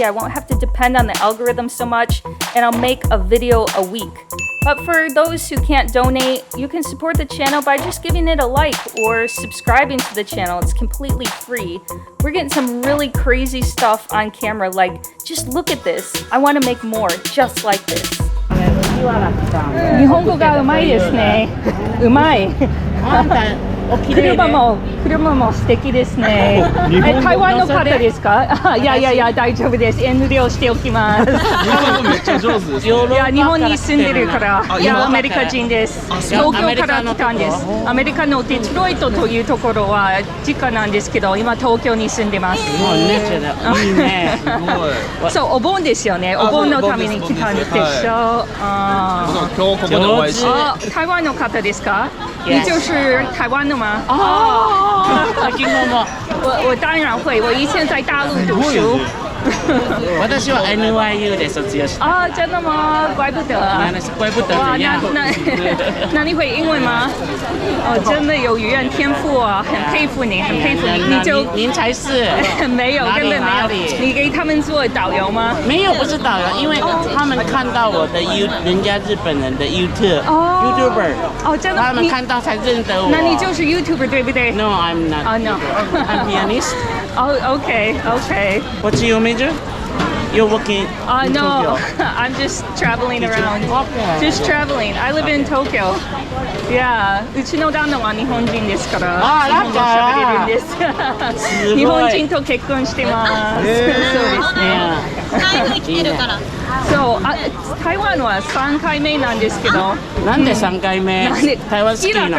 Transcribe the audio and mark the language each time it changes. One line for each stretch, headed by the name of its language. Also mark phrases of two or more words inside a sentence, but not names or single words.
English: I won't have to depend on the algorithm so much, and I'll make a video a week. But for those who can't donate, you can support the channel by just giving it a like or subscribing to the channel. It's completely free. We're getting some really crazy stuff on camera, like, just look at this. I want to make more just like this.
Japanese: 日本語がうまいですね。うまい。車も素敵ですね。台湾の方ですか？いやいやいや大丈夫です。遠慮しておきます。日本語めっちゃ上手です。いや日本に住んでるから。いやアメリカ人です。東京から来たんです。アメリカのデトロイトというところは実家なんですけど、今東京に住んでます。いいね。そうお盆ですよね。お盆のために来たんでしょ。今日ここでお会いして。台湾の方ですか？
Chinese: 你就是台湾的吗？我当然会，我以前在大陆读书。
Japanese: 私は NYU で卒業した。
Chinese: 啊，真的吗？怪不得。怪不得哇，怎样？那你会英文吗？哦，真的有语言天赋啊，很佩服你，很佩服你。你就您才是没有，根本没有。你给他们做导游吗？没有，不是导游，因为他们看到我的人家日本人的 YouTuber，哦，真的，他们看到才认得我。那你就是 YouTuber 对不对
English: ？No, I'm not. Oh no, I'm pianist. Oh, okay, okay. What's your major? You're working in no, Tokyo. I'm just traveling around. Okay. Just traveling. I live in Tokyo. Yeah.
Japanese: うちの旦那は日本人ですから。あ、だから日本語喋れるんです。日本人と結婚してます。そうですね。そう台湾は3回目なんですけど。なんで3回目？台湾好きなの？